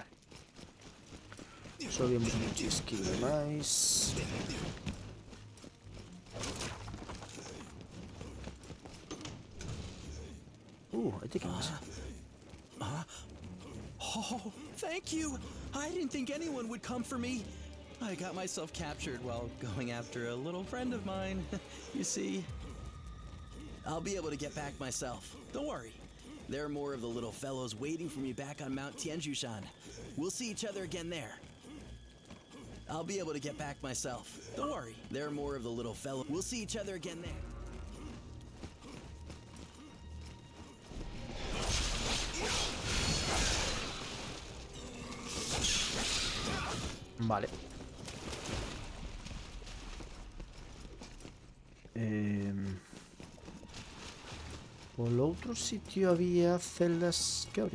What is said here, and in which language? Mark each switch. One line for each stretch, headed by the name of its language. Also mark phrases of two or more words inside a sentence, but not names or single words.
Galician: Subimos un chisquillo máis.
English: I think it was. Oh, thank you! I didn't think anyone would come for me. I got myself captured while going after a little friend of mine. You see, I'll be able to get back myself. Don't worry. There are more of the little fellows waiting for me back on Mount Tianjushan. We'll see each other again there. I'll be able to get back myself. Don't worry. There are more of the little fellows. We'll see each other again there.
Galician: Vale. Polo outro sitio había celdas que abrir.